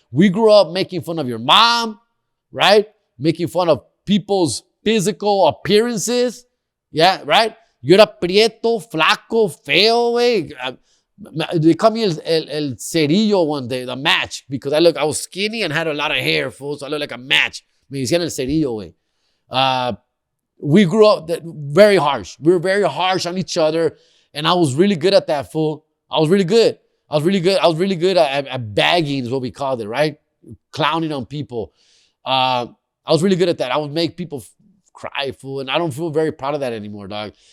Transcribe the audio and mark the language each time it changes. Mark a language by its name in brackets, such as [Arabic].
[English] We grew up making fun of your mom, right? Making fun of people's physical appearances, yeah, right? You're a [Spanish] prieto, flaco, feo, güey. [English] They called me [Spanish] el cerillo [English] one day, the match, because I was skinny and had a lot of hair, fool, so I looked like a match. [Spanish] Me decían el cerillo, güey. [English] We grew up very harsh. We were very harsh on each other, and I was really good at that, fool. I was really good at bagging is what we called it, right? Clowning on people. I was really good at that. I would make people cry, fool, and I don't feel very proud of that anymore, dog.